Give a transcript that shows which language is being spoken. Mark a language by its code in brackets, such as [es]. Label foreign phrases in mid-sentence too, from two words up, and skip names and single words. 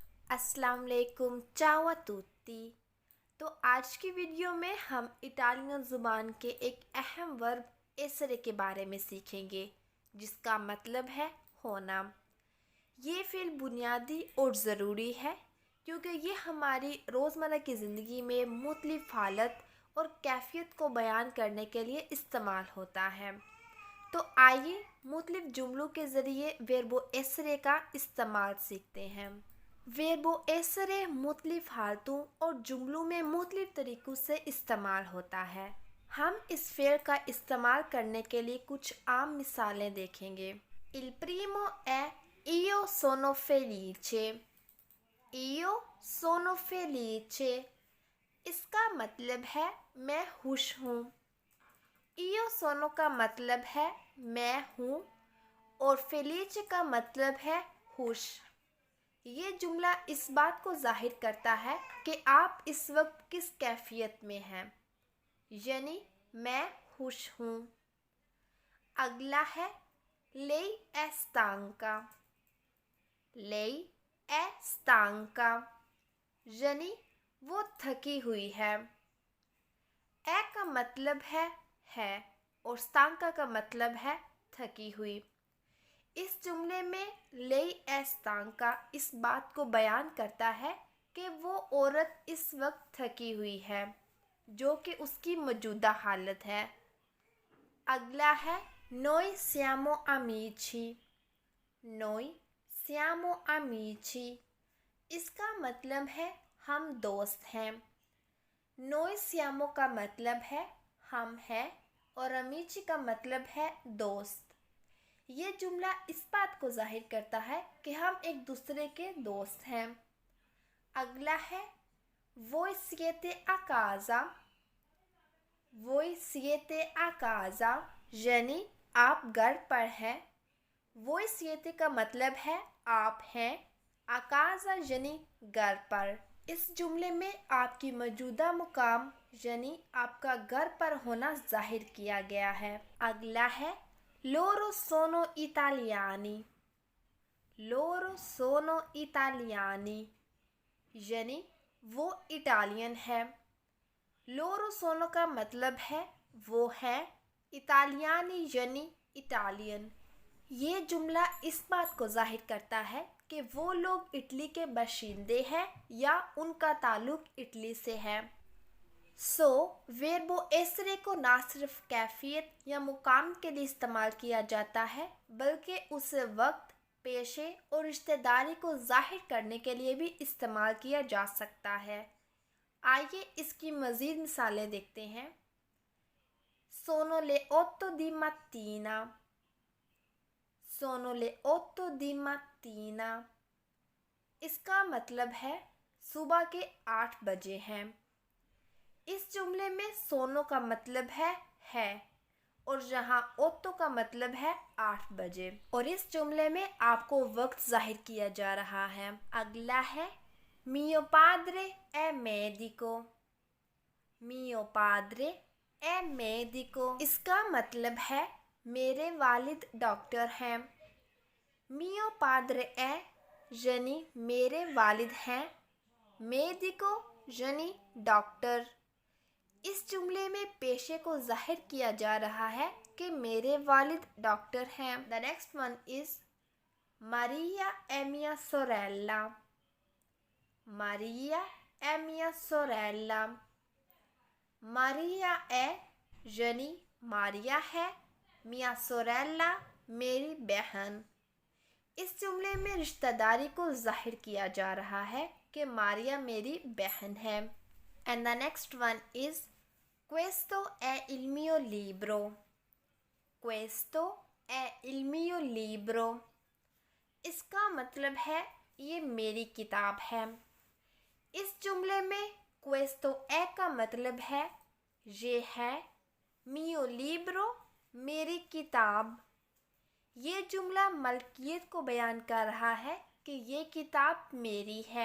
[ur] السلام علیکم, [it] ciao a tutti। [ur] تو آج کی ویڈیو میں ہم اٹالین زبان کے ایک اہم ورب ایسرے کے بارے میں سیکھیں گے، جس کا مطلب ہے ہونا. یہ فعل بنیادی اور ضروری ہے کیونکہ یہ ہماری روزمرہ کی زندگی میں مختلف حالت اور کیفیت کو بیان کرنے کے لیے استعمال ہوتا ہے. تو آئیے مختلف جملوں کے ذریعے [it] verbo essere [ur] کا استعمال سیکھتے ہیں. [it] verbo essere [ur] مختلف حالتوں اور جملوں میں مختلف طریقوں سے استعمال ہوتا ہے. ہم اس فعل کا استعمال کرنے کے لیے کچھ عام مثالیں دیکھیں گے. [it] Il primo è io sono felice। io sono felice [ur] اس کا مطلب ہے میں خوش ہوں. [it] io sono [ur] کا مطلب ہے میں ہوں اور felice کا مطلب ہے خوش. یہ جملہ اس بات کو ظاہر کرتا ہے کہ آپ اس وقت کس کیفیت میں ہیں، یعنی میں خوش ہوں. اگلا ہے [it] lei è stanca। lei è stanca [ur] یعنی وہ تھکی ہوئی ہے. اے کا مطلب ہے اور stanca کا مطلب ہے تھکی ہوئی. اس جملے میں [it] lei è stanca [ur] اس بات کو بیان کرتا ہے کہ وہ عورت اس وقت تھکی ہوئی ہے، جو کہ اس کی موجودہ حالت ہے. اگلا ہے [it] noi siamo amici। noi siamo amici [ur] اس کا مطلب ہے ہم دوست ہیں. [it] noi siamo [ur] کا مطلب ہے ہم ہیں اور amici کا مطلب ہے دوست. یہ جملہ اس بات کو ظاہر کرتا ہے کہ ہم ایک دوسرے کے دوست ہیں. اگلا ہے [it] voi siete a casa। voi siete a casa [ur] یعنی آپ گھر پر ہیں. [it] voi siete [ur] کا مطلب ہے آپ ہیں. [it] a casa [ur] یعنی گھر پر. اس جملے میں آپ کی موجودہ مقام یعنی آپ کا گھر پر ہونا ظاہر کیا گیا ہے. اگلا ہے [it] loro sono italiani। loro sono italiani [ur] یعنی وہ اٹالین ہے. [it] loro sono [ur] کا مطلب ہے وہ ہے. اٹالیانی یعنی اٹالین۔ یہ جملہ اس بات کو ظاہر کرتا ہے کہ وہ لوگ اٹلی کے باشندے ہیں یا ان کا تعلق اٹلی سے ہے. [it] verbo essere [ur] کو نہ صرف کیفیت یا مقام کے لیے استعمال کیا جاتا ہے، بلکہ اس وقت، پیشے اور رشتہ داری کو ظاہر کرنے کے لیے بھی استعمال کیا جا سکتا ہے. آئیے اس کی مزید مثالیں دیکھتے ہیں. [it] sono le 8 di mattina। sono le 8 di mattina [ur] اس کا مطلب ہے صبح کے 8 بجے ہیں. اس جملے میں سونو کا مطلب ہے اور جہاں اوتو کا مطلب ہے 8 بجے اور اس جملے میں آپ کو وقت ظاہر کیا جا رہا ہے. اگلا ہے [it] mio padre è medico। mio padre è medico [ur] اس کا مطلب ہے میرے والد ڈاکٹر ہیں. [it] mio padre è [ur] یعنی میرے والد ہیں. medico یعنی ڈاکٹر. اس جملے میں پیشے کو ظاہر کیا جا رہا ہے کہ میرے والد ڈاکٹر ہیں. [en] The next one is [it] Maria è mia sorella। Maria è mia sorella Maria è [ur] یعنی ماریہ ہے. [it] mia sorella [ur] میری بہن. اس جملے میں رشتہ داری کو ظاہر کیا جا رہا ہے کہ ماریہ میری بہن ہے. [en] And the next one is [it] Questo è il mio libro। Questo è il mio libro [ur] اس کا مطلب ہے یہ میری کتاب ہے. اس جملے میں [it] questo è [ur] کا مطلب ہے یہ ہے. [it] mio libro [ur] میری کتاب. یہ جملہ ملکیت کو بیان کر رہا ہے کہ یہ کتاب میری ہے.